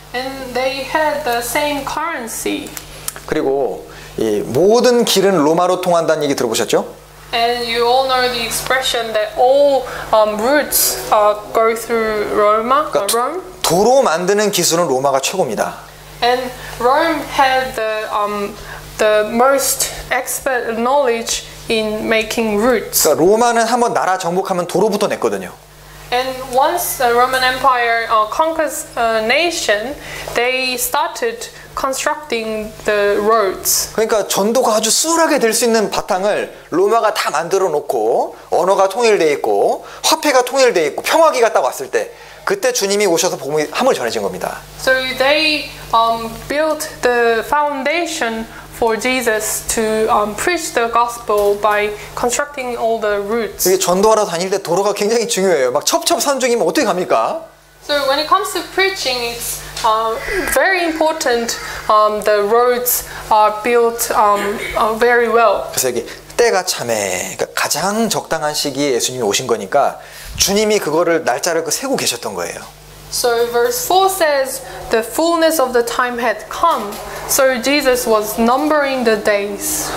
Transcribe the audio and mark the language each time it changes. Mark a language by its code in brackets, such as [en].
[en] And they had the same currency. [ko] 그리고 이 모든 길은 로마로 통한다는 얘기 들어보셨죠? [en] And you all know the expression that all routes go through Rome. [ko] 도로 만드는 기술은 로마가 최고입니다. [en] And Rome had the most expert knowledge in making routes. [ko] 그러니까 로마는 한번 나라 정복하면 도로부터 냈거든요. [en] And once the Roman Empire conquers a nation, they started constructing the roads. [ko] 그러니까 전도가 아주 수월하게 될 수 있는 바탕을 로마가 다 만들어 놓고 언어가 통일돼 있고 화폐가 통일돼 있고 평화기가 딱 왔을 때 그때 주님이 오셔서 복음이 함을 전해진 겁니다. [en] So they built the foundation for Jesus to preach the gospel by constructing all the routes. [ko] 이게 전도하러 다닐 때 도로가 굉장히 중요해요. 막 첩첩산중이면 어떻게 갑니까? [en] So when it comes to preaching, it's very important. The roads are built very well. [ko] 그래서 여기 때가 참에 그러니까 가장 적당한 시기에 예수님이 오신 거니까 주님이 그거를 날짜를 세고 계셨던 거예요. [en] So verse 4 says, the fullness of the time had come. So Jesus was numbering the days.